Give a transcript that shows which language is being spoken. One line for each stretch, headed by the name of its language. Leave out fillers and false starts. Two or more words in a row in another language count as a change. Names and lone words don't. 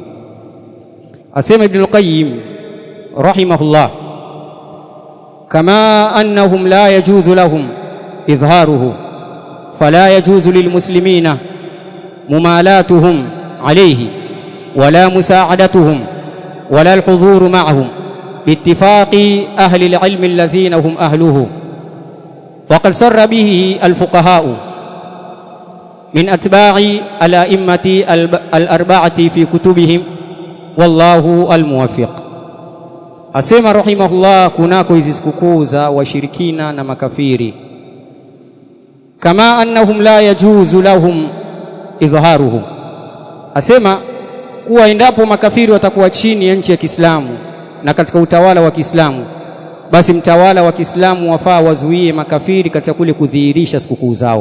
Arabic: Asema Ibn al-Qayyim رحمه الله كما أنهم لا يجوز لهم إظهاره فلا يجوز للمسلمين ممالأتهم عليه ولا مساعدتهم ولا الحضور معهم باتفاق أهل العلم الذين هم أهله. وقد سر به الفقهاء من أتباع الأئمة الأربعة في كتبهم والله الموفق.
Swahili: Asema rahimahullah, kunako hizi sikukuu za washirikina na makafiri,
Arabic: كما أنهم لا يجوز لهم إظهاره,
Swahili: asema kuwa endapo makafiri watakuwa chini ya nchi ya Kiislamu na katika utawala wa Kiislamu, basi mtawala wa Kiislamu wafaa wazuie makafiri katika kule kudhihirisha sikukuu zao.